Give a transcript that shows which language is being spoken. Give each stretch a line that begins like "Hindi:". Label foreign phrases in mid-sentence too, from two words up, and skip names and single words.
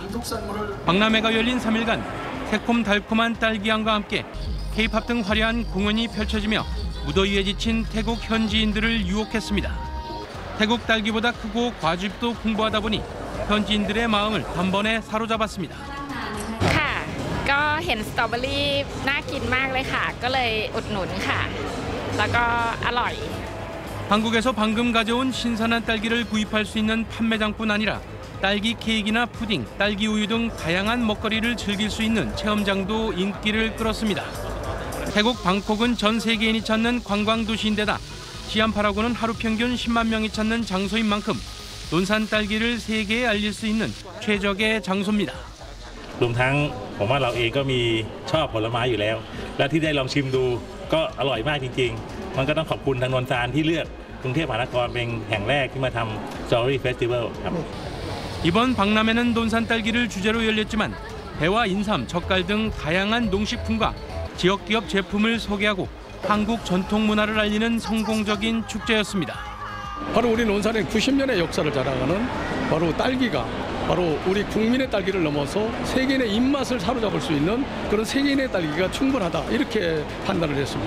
Korean: 박람회가 열린 3일간 새콤달콤한 딸기향과 함께 K-팝 등 화려한 공연이 펼쳐지며 무더위에 지친 태국 현지인들을 유혹했습니다. 태국 딸기보다 크고 과즙도 풍부하다 보니 현지인들의 마음을 단번에 사로잡았습니다.
Thai: ก็เห็นสตรอเบอรี่น่ากินมากเลยค่ะก็เลยอุดหนุนค่ะแล้วก็อร่อย
Korean: 한국에서 방금 가져온 신선한 딸기를 구입할 수 있는 판매장뿐 아니라 딸기 케이크나 푸딩, 딸기 우유 등 다양한 먹거리를 즐길 수 있는 체험장도 인기를 끌었습니다. 태국 방콕은 전 세계인이 찾는 관광 도시인데다 시암파라고는 하루 평균 10만 명이 찾는 장소인 만큼 논산 딸기를 세계에 알릴 수 있는 최적의 장소입니다.
Thai: รวมทั้งผมว่าเราเองก็มีชอบผลไม้อยู่แล้วและที่ได้ลองชิมดูก็อร่อยมากจริงๆมันก็ต้องขอบคุณทางนนทานที่เลือกกรุงเทพมหานครเป็นแห่งแรกที่มาทำ Strawberry Festival ครับ
Korean: 이번 박람회는 논산 딸기를 주제로 열렸지만 배와 인삼, 젓갈 등 다양한 농식품과 지역 기업 제품을 소개하고 한국 전통 문화를 알리는 성공적인 축제였습니다. 바로 우리 논산의 90년의 역사를 자랑하는 바로 딸기가 바로 우리 국민의 딸기를 넘어서 세계인의 입맛을 사로잡을 수 있는 그런 세계인의 딸기가 충분하다 이렇게 판단을 했습니다.